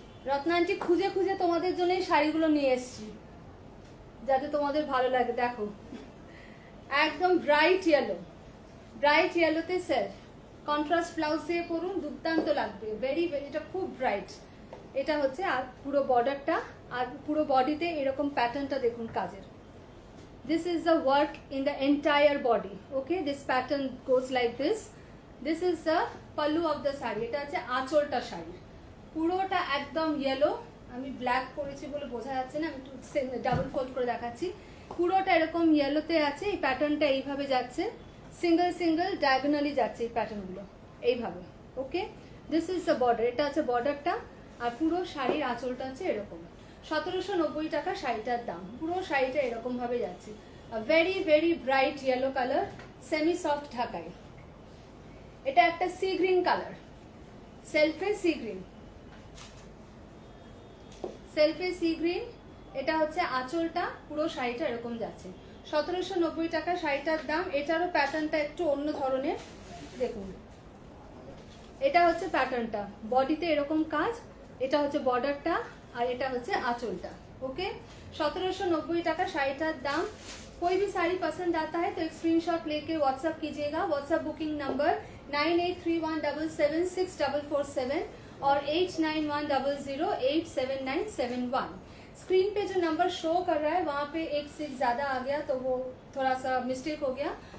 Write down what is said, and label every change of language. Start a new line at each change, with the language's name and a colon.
Bangla: রত্নান্টি খুঁজে খুঁজে তোমাদের জন্য এই শাড়িগুলো নিয়ে এসেছি যাতে তোমাদের ভালো লাগে। দেখো একদম bright yellow, bright ইয়েলোতে self, contrast blouse দিয়ে পরুন, দুর্দান্ত লাগবে, ভেরি ভেরি, এটা খুব ব্রাইট। এটা হচ্ছে আর পুরো বর্ডারটা, আর পুরো বডিতে এরকম প্যাটার্নটা দেখুন কাজের।
English: This is the work in the entire body. Okay, this pattern goes like this. This is the pallu of the saree.
Bangla: এটা হচ্ছে আঁচলটা শাড়ি, পুরোটা একদম ইয়েলো। আমি ব্ল্যাক পরেছি বলে বোঝা যাচ্ছে না, আমি একটু ডাবল ফোল্ড করে দেখাচ্ছি। পুরোটা এরকম ইয়েলোতে আছে, এই প্যাটার্নটা এইভাবে যাচ্ছে, সিঙ্গেল সিঙ্গেল ডায়াগোনালি যাচ্ছে এই প্যাটার্নগুলো এইভাবে। ওকে,
English: this is the border,
Bangla: এটা হচ্ছে বর্ডারটা, আর পুরো শাড়ির আঁচলটা হচ্ছে এরকম। 1790 টাকা শাড়িটার দাম। পুরো শাড়িটা এরকম ভাবে যাচ্ছে, very very bright yellow colour, semi soft ঢাকাই। এটা একটা sea green colour, সেলফে sea green, সেলফে sea green. এটা হচ্ছে আঁচলটা, পুরো শাড়িটা এরকম যাচ্ছে। 1790 টাকা শাড়িটার দাম। এটারও প্যাটার্নটা একটু অন্য ধরনের, দেখুন এটা হচ্ছে প্যাটার্নটা, বডিতে এরকম কাজ, এটা হচ্ছে বর্ডারটা, আর এটা হচ্ছে আঁচলটা। ओके 1790 টাকা শাড়িটার দাম।
Hindi: कोई भी साड़ी पसंद आता है तो एक स्क्रीनशॉट लेके व्हाट्सएप कीजिएगा। व्हाट्सएप बुकिंग नंबर 9831776447 और 8910087971। स्क्रीन पे जो नंबर शो कर रहा है वहाँ पे एक 6 ज़्यादा आ गया तो वो थोड़ा सा मिस्टेक हो गया।